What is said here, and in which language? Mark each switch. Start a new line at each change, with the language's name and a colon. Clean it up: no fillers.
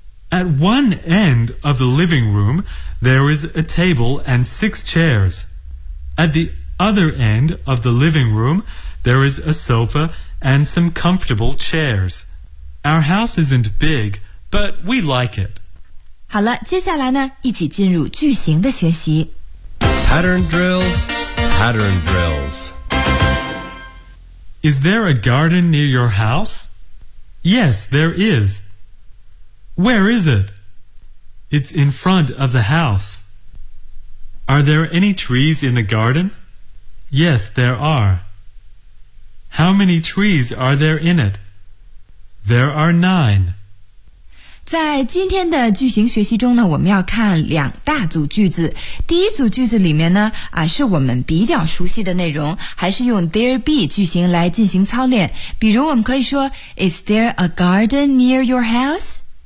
English: At one end of the living room, there is a table and six chairs. At the other end of the living room, there is a sofa and some comfortable chairs. Our house isn't big, but we like it.
Chinese: 好了，接下来呢，一起进入句型的学习。
English: Pattern drills, pattern drills. Is there a garden near your house? Yes, there is. Where is it? It's in front of the house. Are there any trees in the garden? Yes, there are. How many trees are there in it? There are nine.
Chinese: 在今天的句型学习中呢，我们要看两大组句子。第一组句子里面呢，是我们比较熟悉的内容，还是用 there be 句型来进行操练。比如我们可以说
English: Is there a garden near your house?